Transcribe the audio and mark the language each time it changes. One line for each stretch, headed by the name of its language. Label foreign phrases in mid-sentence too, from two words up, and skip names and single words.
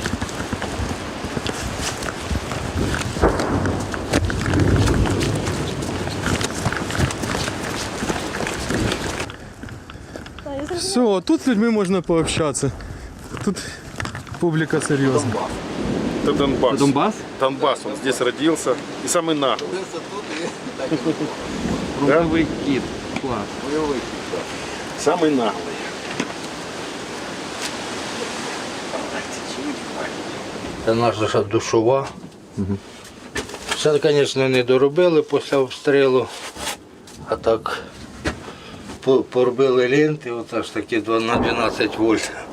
Ukrainian: Все, тут з людьми можна пообщатися. Тут публіка серйозна.
Russian: Это Донбасс. Донбас? Донбасс, он здесь родился. И самый наглый.
Ukrainian: Фронтовий кіт. Клас.
Russian: Самый наглый.
Ukrainian: Це наша душова. Все, звісно, не доробили після обстрілу, а так поробили ленти, оце ж такі на 12 вольт.